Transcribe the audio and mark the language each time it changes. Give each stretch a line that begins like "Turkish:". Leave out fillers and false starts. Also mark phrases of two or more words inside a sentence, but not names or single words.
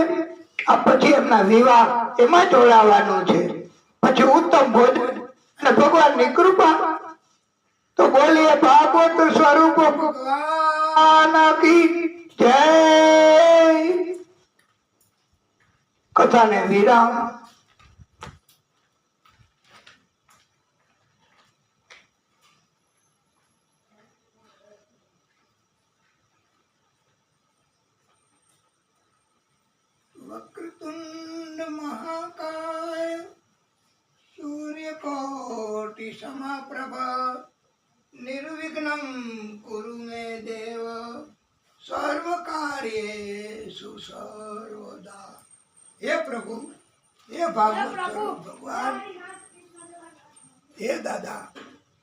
Gujarati: આ પછી એમના વિવાહ એમાં જોડાવાનું છે, પછી ઉત્તમ ભોજન અને ભગવાનની કૃપા. તો બોલીએ ભાગવત સ્વરૂપ
Hindi: भगवान की जय.
Gujarati: કથાને વિરામ.
Sanskrit: वक्रतुंड महाकाय सूर्यकोटि समप्रभा निर्विघ्नं कुरु मे देव सर्व कार्येषु सर्वदा.
Hindi: हे प्रभु, हे भागवत भगवान, हे दादा,